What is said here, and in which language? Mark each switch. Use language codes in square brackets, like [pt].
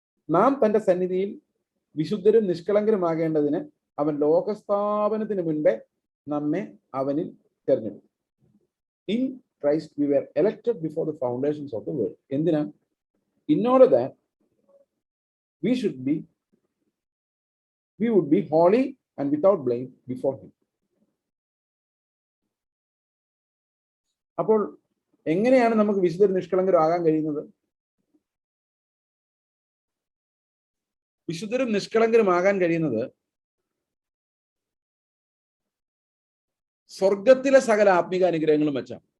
[ml] നാം തന്റെ സന്നിധിയിൽ വിശുദ്ധരും നിഷ്കളങ്കരുമാകേണ്ടതിന് അവൻ ലോകസ്ഥാപനത്തിന് മുൻപേ നമ്മെ അവനിൽ തെരഞ്ഞെടുത്തു. [en] In Christ we were elected before the foundations of the world. [ml] എന്തിനാ? [en] In order that we would be holy and without blame before him. [ml] അപ്പോൾ എങ്ങനെയാണ് നമുക്ക് വിശുദ്ധരും നിഷ്കളങ്കരും ആകാൻ കഴിയുന്നത്? വിശുദ്ധരും നിഷ്കളങ്കരും ആകാൻ കഴിയുന്നത് സ്വർഗത്തിലെ സകല ആത്മീക അനുഗ്രഹങ്ങളും വെച്ചാണ്.